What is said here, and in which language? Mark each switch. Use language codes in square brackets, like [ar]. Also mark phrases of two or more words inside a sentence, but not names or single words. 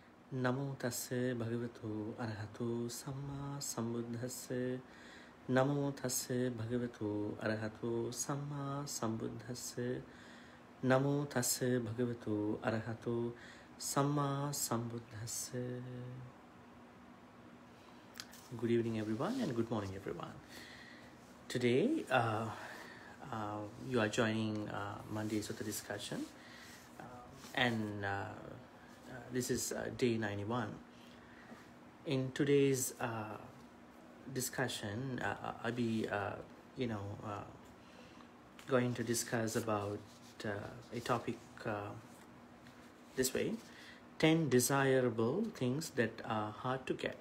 [pi] Namo tassa bhagavato arahato samma sambuddhassa. Namo tassa bhagavato arahato samma sambuddhassa. Namo tassa bhagavato arahato samma sambuddhassa. [en] Good evening everyone and good morning everyone. Today you are joining Monday Sutta discussion and this is day 91. In today's discussion, I'll be, going to discuss about a topic this way: 10 desirable things that are hard to get.